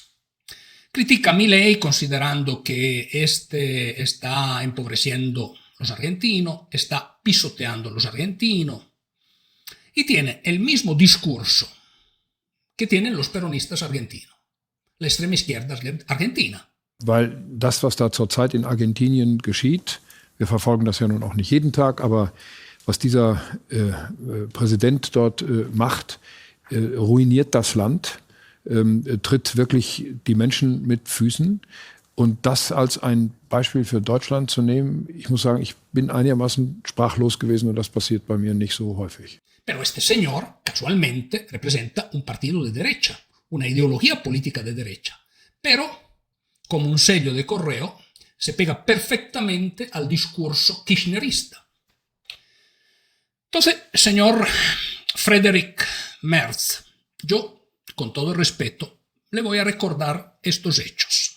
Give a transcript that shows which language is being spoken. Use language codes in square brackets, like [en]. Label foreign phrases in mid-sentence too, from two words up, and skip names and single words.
[es] Critica a Milei considerando que este está empobreciendo a los argentinos, está pisoteando a los argentinos y tiene el mismo discurso que tienen los peronistas argentinos, la extrema izquierda argentina. [de] Weil das, was da zurzeit in Argentinien geschieht, wir verfolgen das ja nun auch nicht jeden Tag, aber was dieser Präsident dort macht, ruiniert das Land, tritt wirklich die Menschen mit Füßen. Und das als ein Beispiel für Deutschland zu nehmen, ich muss sagen, ich bin einigermaßen sprachlos gewesen und das passiert bei mir nicht so häufig. [es] Pero este señor, casualmente, representa un partido de derecha, una ideología política de derecha. Pero, como un sello de correo, se pega perfectamente al discurso kirchnerista. Entonces, señor Friedrich Merz, yo, con todo respeto, le voy a recordar estos hechos.